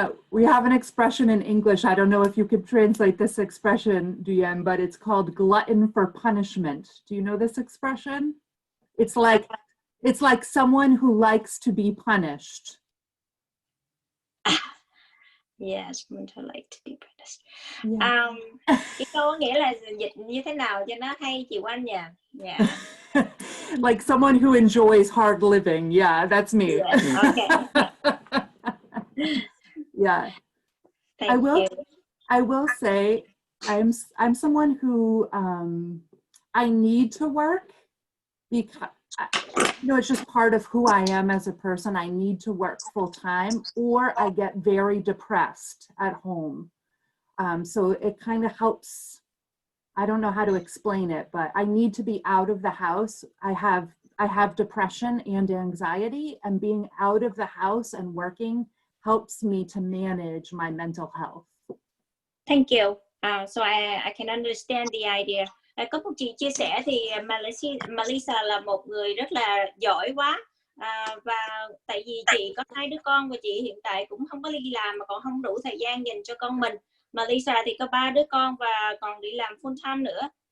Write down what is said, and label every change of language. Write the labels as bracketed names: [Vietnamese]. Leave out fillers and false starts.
[English] We have an expression in English. I don't know if you could translate this expression, Duyen, but it's called glutton for punishment. Do you know this expression? It's like someone who likes to be punished. Yes, I like to be punished. Yeah. [Vietnamese] Cái câu nghĩa là dịch như thế nào cho nó hay chị Oanh nhỉ? [English] Yeah. Like someone who enjoys hard living. Yeah, that's me. Yes, okay. Yeah. Thank you. I will say I'm someone who I need to work because it's just part of who I am as a person. I need to work full time, or I get very depressed at home. So it kind of helps. I don't know how to explain it, but I need to be out of the house. I have depression and anxiety, and being out of the house and working helps me to manage my mental health. Thank you. So I can understand the idea. [Vietnamese] Có một chị chia sẻ thì Mellisa là một người rất là giỏi quá. Và tại vì chị có 2 đứa con và chị hiện tại cũng không có đi làm mà còn không đủ thời gian dành cho con mình. Mellisa thì có 3 đứa con và còn đi làm full time nữa.